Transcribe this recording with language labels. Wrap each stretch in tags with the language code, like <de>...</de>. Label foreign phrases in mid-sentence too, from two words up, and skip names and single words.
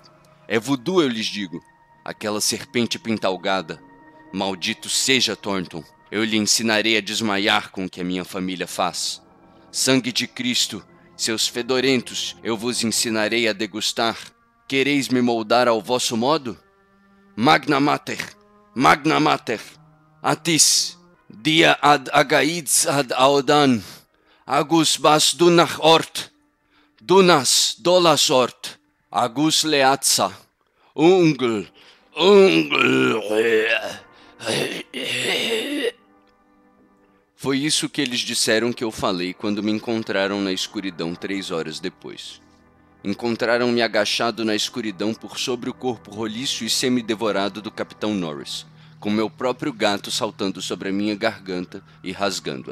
<pt>É voodoo, eu lhes digo. Aquela serpente pintalgada. Maldito seja Thornton. Eu lhe ensinarei a desmaiar com o que a minha família faz. Sangue de Cristo, seus fedorentos, eu vos ensinarei a degustar. Quereis me moldar ao vosso modo?</pt> <la>Magna Mater, Magna Mater,</la> <ga>Atis, dia ad agaids ad audan, agus bas dunach ort, dunas dolas ort, agus leatsa, ungl.</ga> <pt>Foi isso que eles disseram que eu falei quando me encontraram na escuridão 3 horas depois. Encontraram-me agachado na escuridão por sobre o corpo roliço e semi-devorado do Capitão Norris, com meu próprio gato saltando sobre a minha garganta e rasgando-a.</pt>